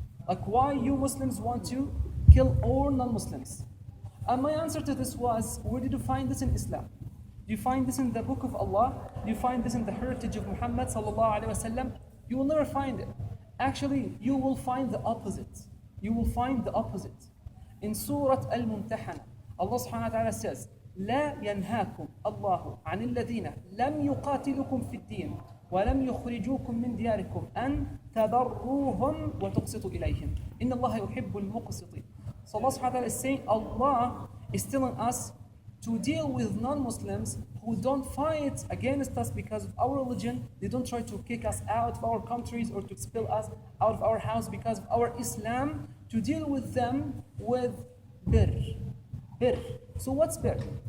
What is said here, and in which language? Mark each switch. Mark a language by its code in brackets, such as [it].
[en] Like, why you Muslims want to kill all non-Muslims? And my answer to this was, where did you find this in Islam? Do you find this in the book of Allah? Do you find this in the heritage of Muhammad sallallahu alaihi wasallam? You will never find it. Actually, you will find the opposite. You will find the opposite. In Surah Al-Mumtahana, Allah subhanahu wa ta'ala says, [ar] لا ينهاكم الله عن الذين لم يقاتلكم في الدين ولم يخرجوكم من دياركم أن تبروهم وتقسطوا إليهم إن الله يحب المقسطين. [en] So Allah subhanahu wa ta'ala is saying, Allah is telling us to deal with non-Muslims who don't fight against us because of our religion. They don't try to kick us out of our countries or to expel us out of our house because of our Islam. To deal with them with bir. Bir. So what's bir?